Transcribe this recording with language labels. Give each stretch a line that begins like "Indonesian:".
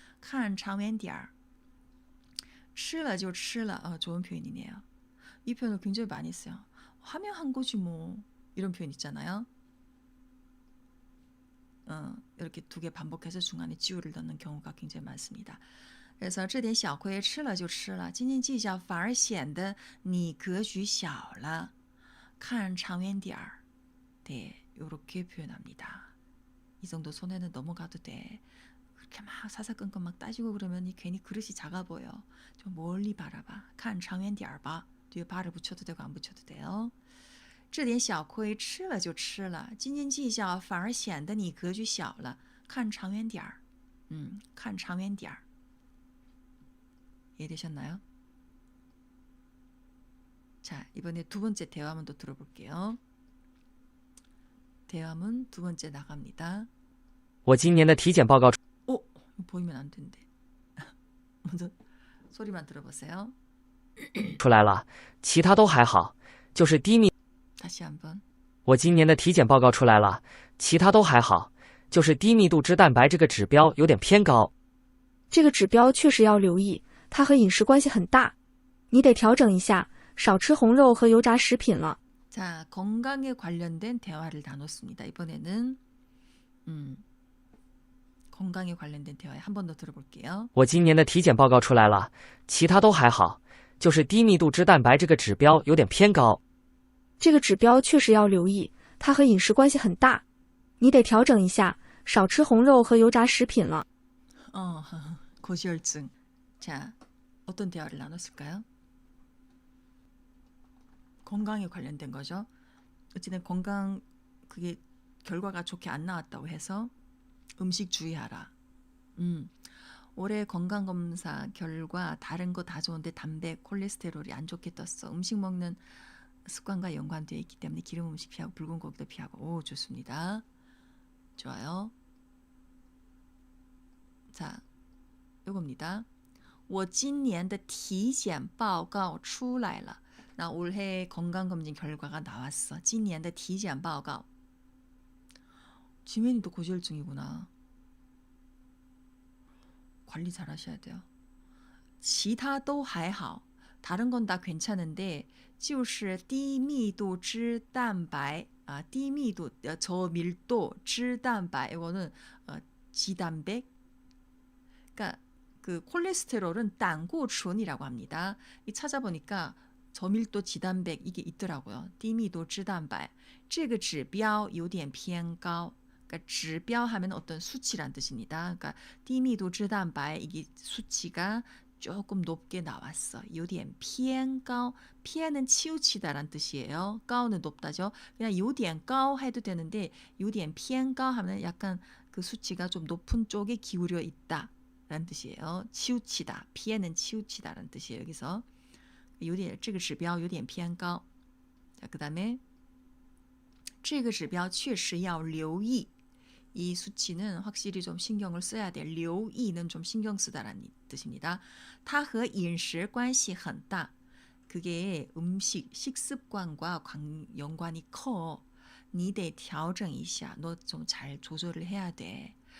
Chinese: 看长远点儿.吃了就吃了.
Korean: 좋은 표현이네요. 이 표현을 굉장히 많이 써요. 하면 한 거지 뭐. 이런 표현 있잖아요. 이렇게 두 개 반복해서 중간에 지우를 넣는 경우가 굉장히 많습니다.
Chinese: 그래서 这点小亏吃了就吃了，斤斤计较反而显得你格局小了。看长远点儿.
Korean: 네, 이렇게 표현합니다. 이 정도 손해는 넘어가도 돼. 그렇게 막 사사건건 막 따지고 그러면 괜히 그릇이 작아 보여. 좀 멀리 바라봐.
Chinese: 看长远点儿吧.
Korean: 뒤에 발을 붙여도 되고 안 붙여도 돼요.
Chinese: 这点小亏吃了就吃了，斤斤计较反而显得你格局小了。看长远点儿.看长远点儿.
Korean: 이해되셨나요? 자, 이번에 두 번째 대화문도 들어볼게요. 대화문 두 번째 나갑니다.
Chinese: 我今年的体检报告
Korean: 보이면 안 된대. 먼저 소리만 들어보세요.
Chinese: 出来了，其他都还好，就是低密。
Korean: 다시 한번.
Chinese: 我今年的体检报告出来了，其他都还好，就是低密度脂蛋白这个指标有点偏高。这个指标确实要留意，它和饮食关系很大，你得调整一下，少吃红肉和油炸食品了。
Korean: 자, 건강에 관련된 대화를 나눴습니다. 이번에는 건강에 관련된 대화 한 번 더 들어볼게요.
Chinese: 我今年的体检报告出来了，其他都还好，就是低密度脂蛋白这个指标有点偏高。这个指标确实要留意，它和饮食关系很大，你得调整一下，少吃红肉和油炸食品了。
Korean: 고지혈증. 자, 어떤 대화를 나눴을까요? 건강에 관련된 거죠. 어쨌든 건강 그게 결과가 좋게 안 나왔다고 해서 음식 주의하라. 올해 건강검사 결과 다른 거 다 좋은데 담배, 콜레스테롤이 안 좋게 떴어. 음식 먹는 습관과 연관되어 있기 때문에 기름 음식 피하고 붉은 고기도 피하고. 오, 좋습니다. 좋아요. 자, 이겁니다.
Chinese: 我今年的体检报告出来了.
Korean: 나 올해 건강검진 결과가 나왔어.
Chinese: 今年的体检报告.
Korean: 지민이도 고지혈증이구나. 관리 잘 하셔야 돼요.
Chinese: 其他都还好.
Korean: 다른 건 다 괜찮은데
Chinese: 就是低密度脂蛋白
Korean: 低密度 저밀도 脂蛋白 이거는 지단백. 그러니까 그 콜레스테롤은胆固醇이라고 합니다. 이 찾아보니까 저밀도 지단백 이게 있더라고요.
Chinese: 低密度脂蛋白这个指标有点偏高.
Korean: 그러니까 指标 하면 어떤 수치란 뜻입니다. 그러니까 低密度脂蛋白 이게 수치가 조금 높게 나왔어.
Chinese: 有点偏高.
Korean: 피해는 치우치다란 뜻이에요. 高는 높다죠. 그냥 有点高 해도 되는데 有点偏高 하면 약간 그 수치가 좀 높은 쪽에 기울여 있다 라는 뜻이에요. 치우치다. 피해는 치우치다라는 뜻이에요.
Chinese: 여기서 有点这个指标有点偏高.
Korean: 자, 그다음에
Chinese: 这个指标确实要留意.
Korean: 이 수치는 확실히 좀 신경을 써야 돼. 留意는 좀 신경 쓰다라는 뜻입니다.
Chinese: 它和饮食关系很大.
Korean: 그게 음식, 식습관과 연관이 커.
Chinese: 你得调整一下.
Korean: 너 좀 잘 조절을 해야 돼.